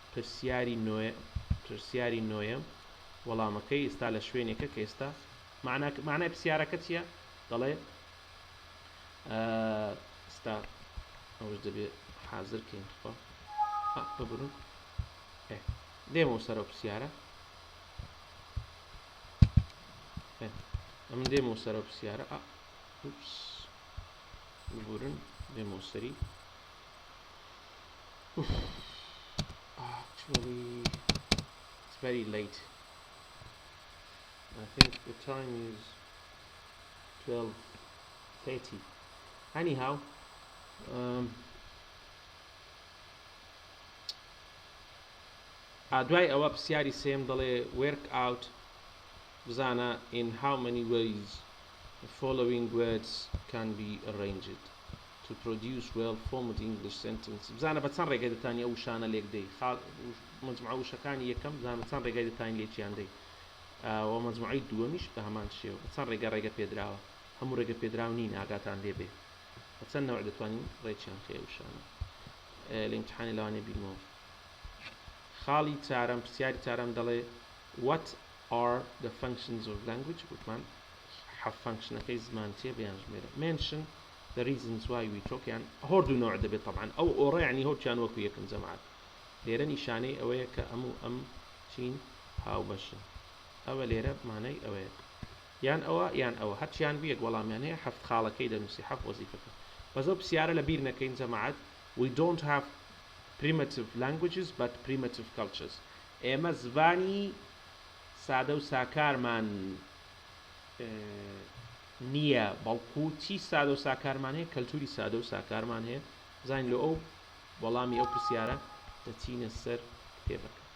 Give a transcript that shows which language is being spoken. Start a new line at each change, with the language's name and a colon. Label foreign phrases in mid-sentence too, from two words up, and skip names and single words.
Central Kurdish: پرسیاری نۆیەم وەڵامەکەی ئێستا لە شوێنێکە کە ئێستا معنای پرسیارەکە چییە دەڵێ ئێستا ئەوش دەبێت حازرکەین ببرن دێمەوە سەرەوە پرسیارە ئەمن دێمەوە سەرەوە پرسیارە ببورن دێمەوە سەری
English: actually it's very late I think the time is 12:30 anyhow
Central Kurdish: دوای ئەوە پرسیاری سێم دەڵێ
English: work out بزانە in how many ways the following words can be arranged to produce well-formed English sentences
Central Kurdish: بزانە بە چەند ڕێگای دەتانی ئەو شانە لێک دەی مجموعە وشەکانی یەکەم بزانە بە چەند ڕێگای دەتانی لێکیان دەی و مجموعەی دووەمیش بە هەمان شێوە بە چەند ڕێگە پێدراوە هەموو ڕێگە پێدراو نین ئاگاتان لێبێ بە چەند نەوع دەتوانین ڕێکیان خێ وشانە لە ئیمتحانی لەوانێ بیرمەوە خاڵی چارەم پرسیاری چارەم دەڵێ
English: what are the functions of language
Central Kurdish: گوتمان حەف فانکشنەکەی زمان چێ بەیان ژمێرە
English: mention the reasons why we
Central Kurdish: talk یان هەردوو نوع دەبێت طبعا ئەو ئۆڕە یعنی هەرچیان وەکو یەکەم جەماعەت لێرە نیشانەی ئەوەیە کە ئەم چین هاوبەشن ئەوە لێرە مانای ئەوەیە یان ئەوە هەرچیان بیەک وەڵامیان هەیە هەفت خاڵەکەی دەنووسی حەف وەزیفەکە بەزەو پرسیارە لە بیر نەکەین جەماعەت
English: we don't have primitive languages but primitive cultures
Central Kurdish: ئێمە زبانی سادە و ساکارمان نییە بەڵکو چی سادە و ساکارمان هەیە کەلتوری سادە و ساکارمان هەیە زین لە ئەو وەڵامی ئەو پرسیارە دەچینە سەر کتێبەکە